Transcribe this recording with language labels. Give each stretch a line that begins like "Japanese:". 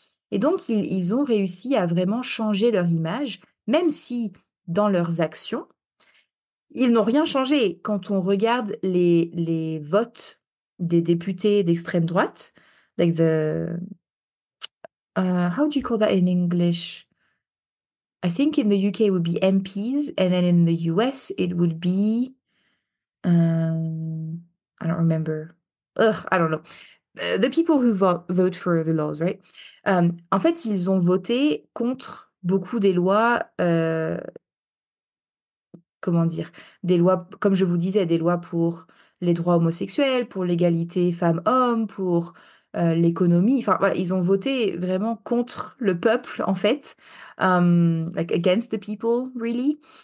French: Et donc, ils ont réussi à vraiment changer leur image, même si dans leurs actions, ils n'ont rien changé. Quand on regarde les votes des députés d'extrême droite,
English: like how do you call that in English? I think in the UK it would be MPs, and then in the US it would be, I don't remember. Ugh, I don't know. The people who vote for the laws, right?
French: En fait, ils ont voté contre beaucoup des lois comment dire? Des lois, comme je vous disais, des lois pour les droits homosexuels, pour l'égalité femmes-hommes, pour, l'économie. Enfin, voilà, ils ont voté vraiment contre le peuple, en fait,
English: like against the people, really.